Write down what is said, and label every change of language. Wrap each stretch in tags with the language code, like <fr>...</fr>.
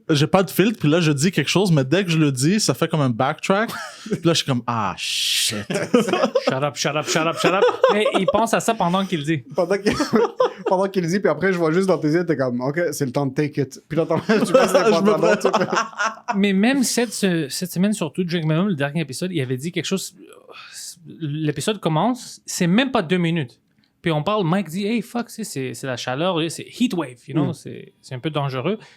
<fr>que j'ai pas de filtre, puis là, je dis quelque chose, mais dès que je le dis, ça fait comme un backtrack. Puis là, je suis comme, ah, shit.</fr> <en>Shut up, shut up, shut up, shut up.</en> <fr>Mais il pense à ça pendant qu'il le dit. Pendant qu'il le dit, puis après, je vois juste dans tes yeux, t'es comme, OK, c'est le temps de</fr> <en>take it.</en> <fr>Puis là, tu passes les pantalons, tu fais- Mais même cette semaine, surtout, Drink Minimum, le dernier épisode, il avait dit quelque chose. L'épisode commence, c'est même pas 2 minutes. Puis on parle, Mike dit, hey, fuck, c'est la chaleur, c'est</fr> <en>heat wave, you know,</en> <fr>c'est un peu dangereux.</fr>